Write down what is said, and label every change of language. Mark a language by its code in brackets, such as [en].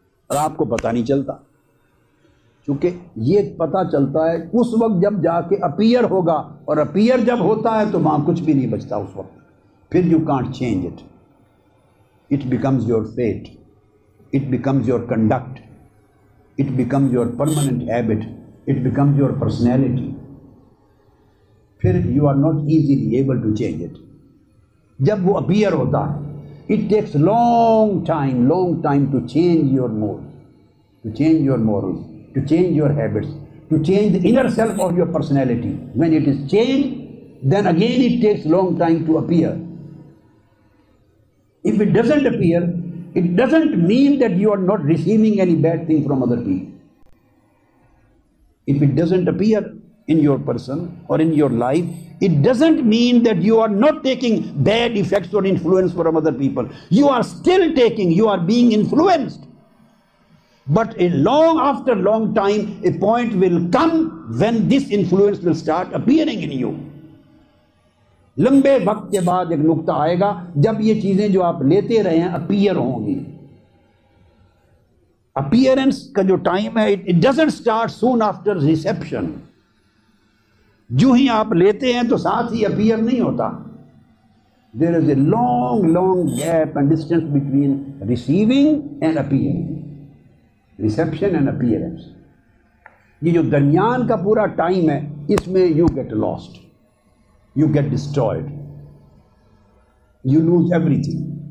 [ur] اور آپ کو پتہ نہیں چلتا، کیونکہ یہ پتہ چلتا ہے اس وقت جب جا کے اپیئر ہوگا، اور اپیئر جب ہوتا ہے تو وہاں کچھ بھی نہیں بچتا اس وقت، پھر [en] You can't change it, it becomes your fate, it becomes your conduct, it becomes your permanent habit, it becomes your personality. پھر you are not easily able to change it. [ur] جب وہ appear ہوتا ہے [en] it takes long time to change your mood, to change your morals, to change your habits, to change the inner self of your personality. When it is changed, then again it takes long time to appear. If it doesn't appear, it doesn't mean that you are not receiving any bad thing from other people. If it doesn't appear in your person or in your life, it doesn't mean that you are not taking bad effects or influence from other people. You are still taking, you are being influenced. But after long time, a point will come when this influence will start appearing in you. [ur] لمبے وقت کے بعد ایک نقطہ آئے گا جب یہ چیزیں جو آپ لیتے رہے ہیں اپیئر ہوں گی۔ اپیئرنس کا جو ٹائم ہے [en] it doesn't start soon after reception, [ur] جو ہی آپ لیتے ہیں تو ساتھ ہی اپیئر نہیں ہوتا۔ [en] There is a long gap and distance between receiving and appearing, reception and appearance. [ur] یہ جو درمیان کا پورا ٹائم ہے اس میں [en] You get lost, you get destroyed, you lose everything.